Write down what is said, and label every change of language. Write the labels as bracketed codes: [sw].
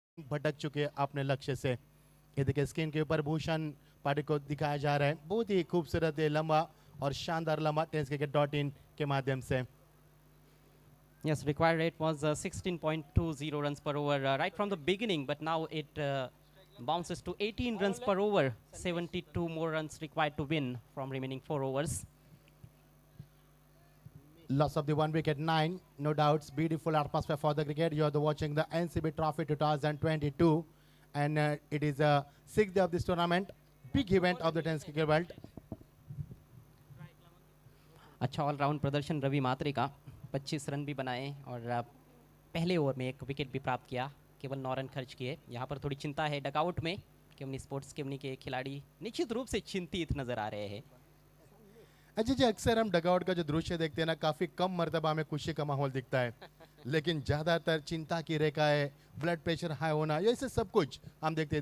[hi] भटक चुके अपने लक्ष्य से. ये देखिए स्क्रीन के ऊपर भूषण पाटिल को दिखाया जा रहा है. बहुत ही खूबसूरत है, लंबा और शानदार लंबा tenniscricket.in के माध्यम से. [en] Yes, required rate was 16.20 runs per over right from the beginning, but now it bounces to 18 runs per over. 72 more runs required to win from remaining 4 overs. Loss of the 1 wicket, 9. No doubts, beautiful atmosphere for the cricket. You are watching the NCB Trophy 2022, and it is a 6th day of this tournament, big event of the tennis cricket world. [hi] अच्छा all-round प्रदर्शन रवि मात्रे का. 25 run भी बनाए और पहले over में 1 wicket भी प्राप्त किया. केवल 9 रन खर्च किए. यहाँ पर थोड़ी चिंता है डगआउट में. केवनी स्पोर्ट्स केवनी के खिलाड़ी निश्चित रूप से चिंतित नजर आ रहे हैं. अच्छा जी, अक्सर हम डगआउट का जो दृश्य देखते हैं ना, काफी कम मर्तबा में खुशी का माहौल दिखता है, लेकिन ज्यादातर चिंता की रेखा है, ब्लड प्रेशर हाई होना, ये सब कुछ हम देखते हैं.